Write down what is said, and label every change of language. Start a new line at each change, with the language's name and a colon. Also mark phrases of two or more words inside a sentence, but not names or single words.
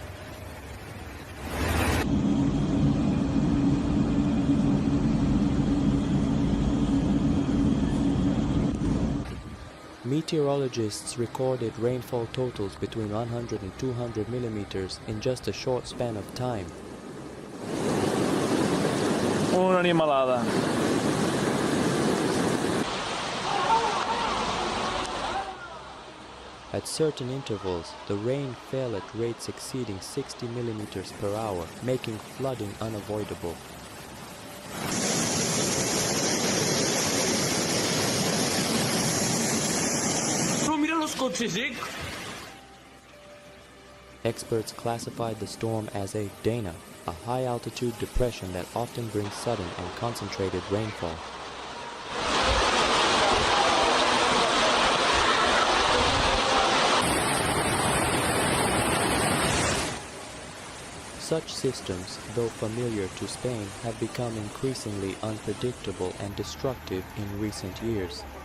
English: Meteorologists recorded rainfall totals between 100 and 200 millimeters in just a short span of time.
Spanish: Una animalada.
English: At certain intervals, the rain fell at rates exceeding 60 millimeters per hour, making flooding unavoidable.
Spanish: No, mira los coches, ¿eh?
English: Experts classified the storm as a Dana, a high-altitude depression that often brings sudden and concentrated rainfall. Such systems, though familiar to Spain, have become increasingly unpredictable and destructive in recent years.